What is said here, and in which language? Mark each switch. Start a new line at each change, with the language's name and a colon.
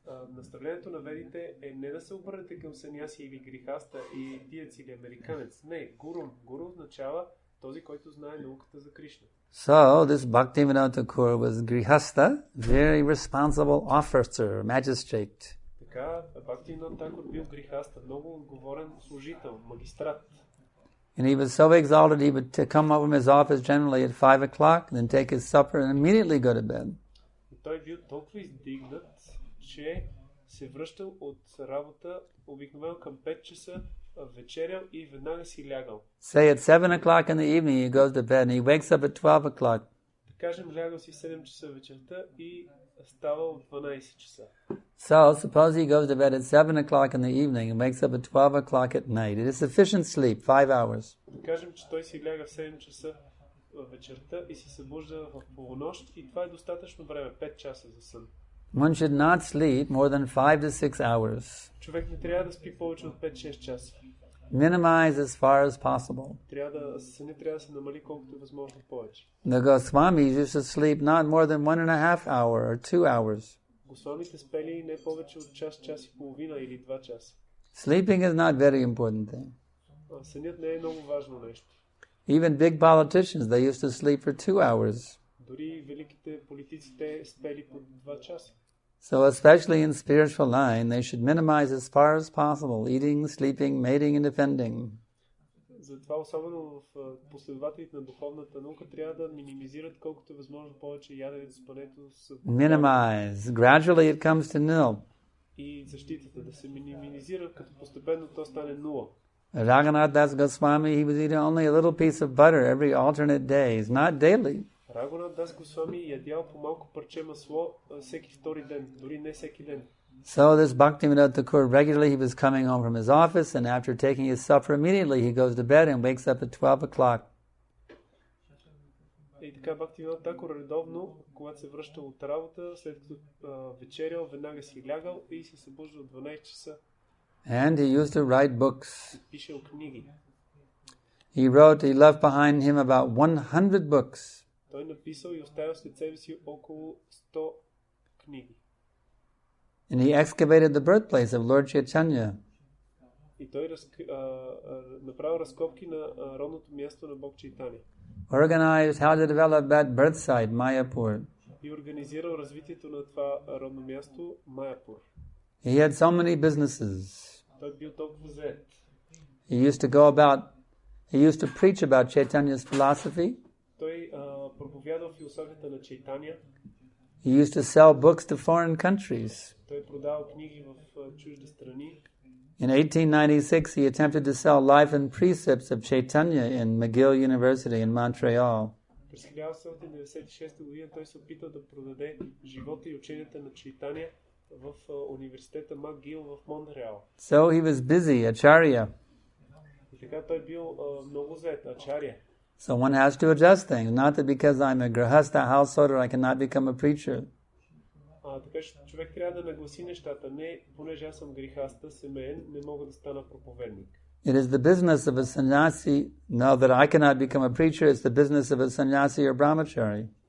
Bulgarian: Наставлението на ведите е не да се обърнете към саняси или грихаста и индиец или американец. Не, гуру означава този, който знае науката за Кришна.
English: So this Bhaktivinoda Thakur was grihastha, very responsible officer, magistrate.
Bulgarian: Така, Бхактивинода Тхакур бил грихаста, много отговорен служител, магистрат.
English: And he was so exalted he would come up from his office generally at 5 o'clock, then take his supper and immediately go to bed.
Bulgarian: И той бил толкова издигнат, че се връщал от работа обикновено към 5 часа, вечерял и веднага си лягал.
English: Say at 7 o'clock in the evening he goes to bed and he wakes up at 12 o'clock.
Bulgarian: Да кажем, лягал си 7 часа вечерта и ставал от 12 часа.
English: So suppose he goes to bed at 7 o'clock in the evening and wakes up at 12 o'clock at night. It is sufficient sleep, 5 hours.
Bulgarian: Да кажем, че той си ляга в 7 часа вечерта и се събужда в полунощ и това е достатъчно време, 5 часа за сън.
English: One should not sleep more than 5 to 6 hours.
Bulgarian: Човек не трябва да спи повече от 5-6 часа.
English: Minimize as far as possible.
Bulgarian: Сънят трябва да се намали колкото е възможно повече.
English: The Goswamis used to sleep not more than 1.5 hour or 2 hours.
Bulgarian: Госвамите спели не повече от час и половина или 2 часа.
English: Sleeping is not very important thing.
Bulgarian: Сънят не е много важно нещо.
English: Even big politicians, they used to sleep for 2 hours.
Bulgarian: Дори великите политици те спели по 2 часа.
English: So especially in spiritual line, they should minimize as far as possible eating, sleeping, mating and defending.
Bulgarian: Затова особено в последователите на духовната наука трябва да минимизират колкото е възможно повече яденето, спането.
English: Minimize. Gradually it comes to nil.
Bulgarian: И защитата да се минимизира, като постепенно то стане нула.
English: Raghunath Das Goswami, he was eating only a little piece of butter every alternate days, not daily.
Bulgarian: Рагунат Дас Госвами ядял по малко парче масло всеки втори ден, дори не всеки ден.
English: So this Bhaktivinoda Thakur, regularly he was coming home from his office, and after taking his supper, immediately he goes to bed and wakes up at 12 o'clock.
Bulgarian: И така Бхактивинода Тхакур редовно, когато се връщал от работа, след като вечерял, веднага си лягал и се събужда от 12 часа.
English: And he used to write books.
Bulgarian: Пишел книги.
English: He left behind him about 100 books.
Bulgarian: Той написал и оставил след себе си около 100 книги.
English: And he excavated the birthplace of Lord Chaitanya.
Bulgarian: И той направил разкопки на родното място на Бог Чайтаня.
English: Organized how to develop that birth site, Mayapur.
Bulgarian: И организирал развитието на това родно място, Майапур.
English: He had so many businesses.
Bulgarian: Той бил толкова зает.
English: He used to preach about Chaitanya's philosophy.
Bulgarian: Той проповядал философията на Чайтаня.
English: He used to sell books to foreign countries.
Bulgarian: Той продавал книги в чужди страни.
English: In 1896, he attempted to sell Life and Precepts of Chaitanya in McGill University in Montreal.
Bulgarian: През 1896 година той се опитал да продаде живота и ученията на Чайтаня в университета Макгил в Монтреал.
English: So he was busy, acharya.
Bulgarian: И така той бил много зает, ачаря.
English: So one has to adjust things, not that because I'm a grihastha householder I cannot become a preacher.
Bulgarian: Така че човек трябва да нагласи нещата. Не, понеже аз съм грихаста, семеен, не мога да стана проповедник.
English: It is the business of a sannyasi, no, that I cannot become a preacher, it's the business of a sannyasi or brahmachari.